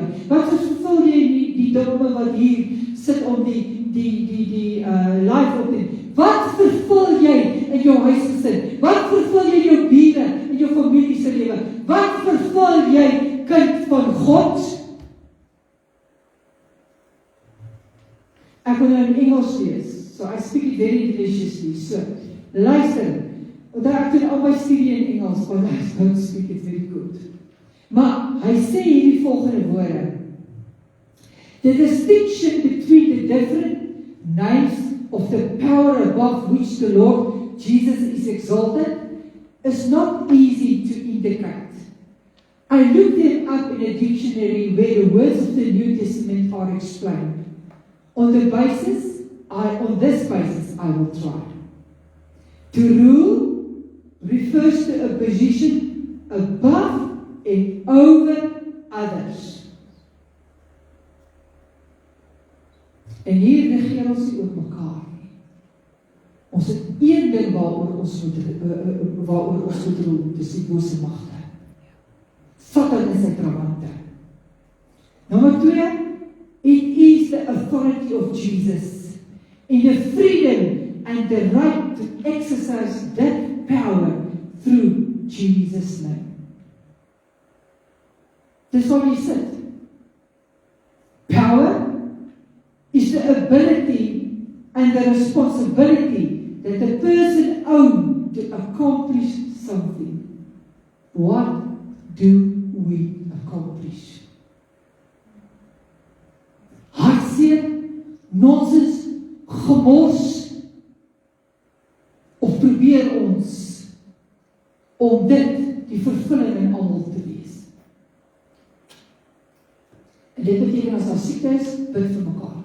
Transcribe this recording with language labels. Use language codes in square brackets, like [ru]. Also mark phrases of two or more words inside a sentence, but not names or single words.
[af] Wat vervul jy in die dame wat hier sit om die live op die? Wat vervul jy in jou huisgesin? Wat vervul jy in jou bure, in jou familie se lewe? Wat vervul jy, kind van God? Ek wil nou in Engels lees, [en] so I speak it very deliciously. So, [af] luister, omdat ek doen al my studie in Engels, [en] but I don't speak it very good. [af] Maar hy sê hierdie volgende woorde: [en] the distinction between the different names of the power above which the Lord Jesus is exalted is not easy to indicate. I looked them up in a dictionary where the words of the New Testament are explained. On this basis, I will try. To rule refers to a position above and over others. [af] En hier regeer ons nie oor mekaar nie. Ons het een ding waaroor ons moet rol, dis die bose magte. Satan en sy trawante. Nommer 2, [en] it is the authority of Jesus in the freedom and the right to exercise that power through Jesus' name. [af] Dis waar jy sit. [en] Power is the ability and the responsibility that a person own to accomplish something. What do we accomplish? [af] Hartseer, nonsens, gemors, of probeer ons om dit die vervulling in almal te wees? En dit beteken as daar siekte is, bid vir mekaar.